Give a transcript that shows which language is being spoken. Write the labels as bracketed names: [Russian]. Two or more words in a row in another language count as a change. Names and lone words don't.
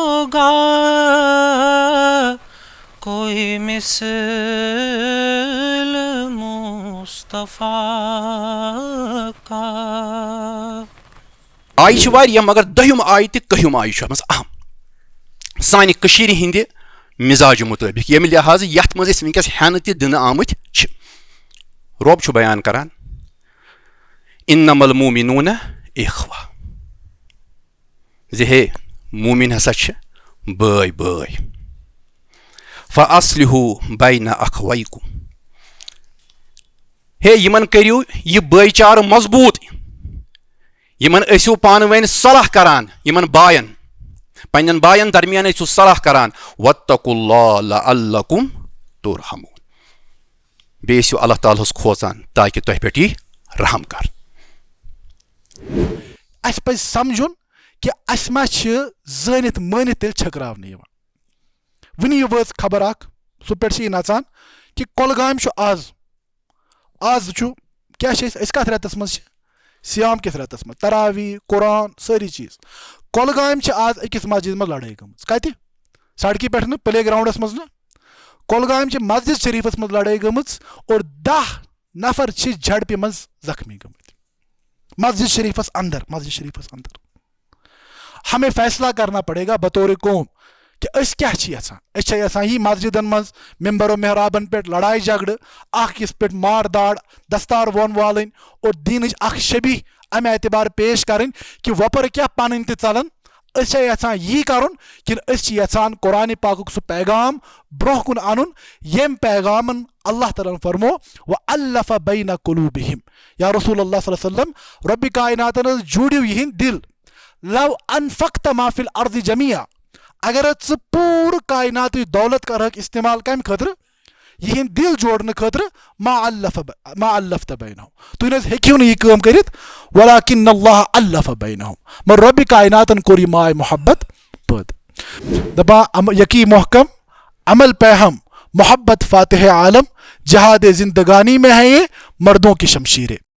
[Urdu] ہوگا کوئی مثل مصطفیٰ کا. [Kashmiri] آیہِ چھِ واریاہ مگر دٔہِم آیہِ تہِ کٔہِم آیہِ چھُ اَتھ منٛز اہم سانہِ کٔشیٖرِ ہِنٛدِ مِزاجہِ مُطٲبِق ییٚمہِ لحاظٕ یَتھ منٛز أسۍ وٕنکٮ۪س ہٮ۪نہٕ تہِ دِنہٕ آمٕتۍ چھِ. رۄب چھُ بیان کران [Arabic] اِنَّمَا الْمُؤْمِنُونَ اِخْوَةٌ [Kashmiri] زِ ہے موٗمِن ہسا چھِ بٲے بٲے. [Arabic] فَأَصْلِحُوا بَيْنَ أَخَوَيْكُمْ [Kashmiri] ہے یِمن کٔرِو یہِ بٲے چارٕ مضبوٗط یِمن ٲسِو پانہٕ ؤنۍ صلح کران یِمن باین پننٮ۪ن باین درمیان ٲسِو صلح کران. [Arabic] وَاتَّقُوا اللَّهَ لَعَلَّكُمْ تُرْحَمُونَ [Kashmiri] بیٚیہِ ٲسِو اللہ تعالیٰ ہس کھوژان تاکہِ تۄہہِ پٮ۪ٹھ یی رحم کر. اَسہِ پَزِ سمجھُن کہِ اَسہِ ما چھِ زٲنِتھ مٲنِتھ تیٚلہِ چھٔکراونہٕ یِوان. وٕنی وٲژ خبر اکھ سُہ پٮ۪ٹھ چھِ یہِ نژان کہِ کۄلگامہِ چھُ آز چھُ کیٛاہ چھِ أسۍ کَتھ رٮ۪تَس منٛز چھِ سیام کِس رٮ۪تَس منٛز تراوی قرآن سٲری چیٖز. کۄلگامہِ چھِ آز أکِس مسجِد منٛز لڑٲے گٔمٕژ. کَتہِ سڑکہِ پٮ۪ٹھ نہٕ پٕلے گراوُنٛڈَس منٛز نہٕ کۄلگامہِ چھِ مسجِد شریٖفَس منٛز لڑٲے گٔمٕژ اور 10 نفر چھِ جھڑپہِ منٛز زخمی گٔمٕتۍ مسجد شریٖفَس اندر. [Urdu] ہمیں فیصلہ کرنا پڑے گا بطور قوم کہ [Kashmiri] أسۍ کیٛاہ چھِ یژھان. أسۍ چھا یژھان یی مسجدن منٛز ممبر و محرابن پٮ۪ٹھ لڑایہِ جھگڑٕ اکھ أکِس پٮ۪ٹھ مار داڑ دستار وون والٕنۍ اور دیٖنٕچ اکھ شبیٖح امہِ اعتبار پیش کرٕنۍ کہِ وۄپر کیٛاہ پنٕنۍ تہِ ژلن. أسۍ چھا یژھان یی کرُن کِنہٕ أسۍ چھِ یژھان قرآنِ پاکُک سُہ پیغام برونٛہہ کُن انُن ییٚمہِ پیغامن اللہ تعالیٰ ہن فرمو [Arabic] وَأَلَّفَ بَيْنَ قُلُوبِهِمْ [Kashmiri] یا رسول اللہ [Arabic] صلی اللہ علیہ وسلم [Kashmiri] رۄبِ کائناتن حظ جوٗڑِو یِہنٛدۍ دِل. [Arabic] لو انفقت ما فی الارض جميعا [Kashmiri] اگر ژٕ پوٗرٕ کائناتٕچ دولت کرہکھ استعمال کمہِ خٲطرٕ یِہنٛدۍ دِل جوڑنہٕ خٲطرٕ [Arabic] ما الفت بینہم [Kashmiri] تُہۍ نہ حظ ہیٚکِو نہٕ یہِ کٲم کٔرِتھ [Arabic] ولکن اللہ الف بینہم [Kashmiri] مگر رۄبِ کائناتن کوٚر یہِ ماے محبت پٲدٕ. [Urdu] دپان یقی محکم عمل پہ ہم محبت فاتح عالم جہاد زندگانی میں ہے یہ مردوں کی شمشیریں.